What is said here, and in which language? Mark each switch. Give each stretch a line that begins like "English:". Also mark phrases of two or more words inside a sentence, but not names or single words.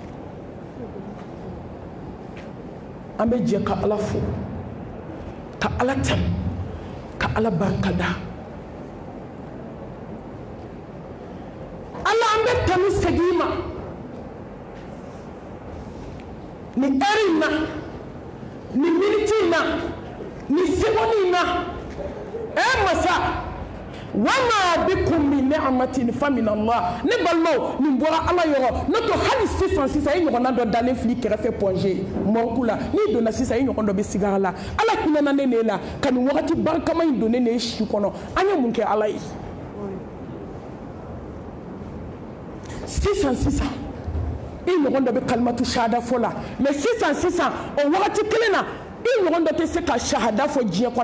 Bambara: an bɛ jɛ ka Ala fo, ka Ala tanu, ka Ala barikada. Ala an bɛ tanu segin ma ni heure in na, ni minute in na, ni seconde in na.
Arabic: Masa, وما بكم من نعمة فمن الله.
Bambara: Ne balimaw, nin bɔra Ala yɔrɔ. N'o tɛ hali sisan i ɲɔgɔnna dɔ dalen fili kɛrɛfɛ pɔnze mɔriku la, n'i donna sisan i ɲɔgɔn dɔ bɛ sigara la. Ala hinɛna ne la ka nin wagati barikama in don ne si kɔnɔ. An ye mun kɛ Ala ye? Sisan i ɲɔgɔn dɔ bɛ
Arabic: كلمة الشهادة
Bambara: fɔ la, mais sisan o wagati kelen na i ɲɔgɔn dɔ tɛ se ka shahada fɔ diɲɛ kɔnɔ.